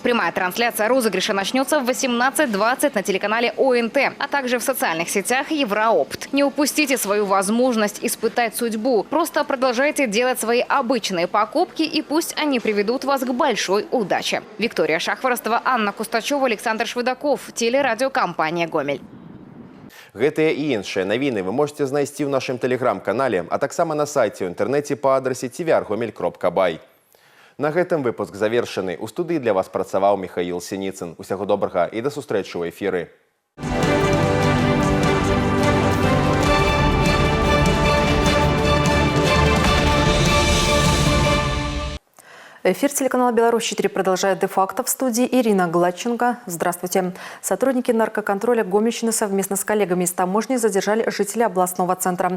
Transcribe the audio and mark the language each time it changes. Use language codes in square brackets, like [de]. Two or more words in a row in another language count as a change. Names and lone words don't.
[ru] Прямая трансляция розыгрыша начнется в 18:20 на телеканале ОНТ, а также в социальных сетях Евроопт. Не упустите свою возможность испытать судьбу. Просто продолжайте делать свои обычные покупки, и пусть они приведут вас к большой удаче. Виктория Шахворостова, Анна Кустачева, Александр Швыдаков. Телерадиокомпания «Гомель». [be] Гэтыя і іншыя навіны вы можете знайсці ў нашым тэлеграм-канале, а таксама на сайце ў інтэрнэце па адрасе tvr.gomel.by. На гэтым выпуск завершаны. У студыі для вас працаваў Михаил Синицын. Усяго добрага і да сустрэчы ў эфіры. [ru] Эфир телеканала «Беларусь-4» продолжает де-факто. В студии Ирина Гладченко. Здравствуйте. Сотрудники наркоконтроля Гомельщины совместно с коллегами из таможни задержали жителя областного центра.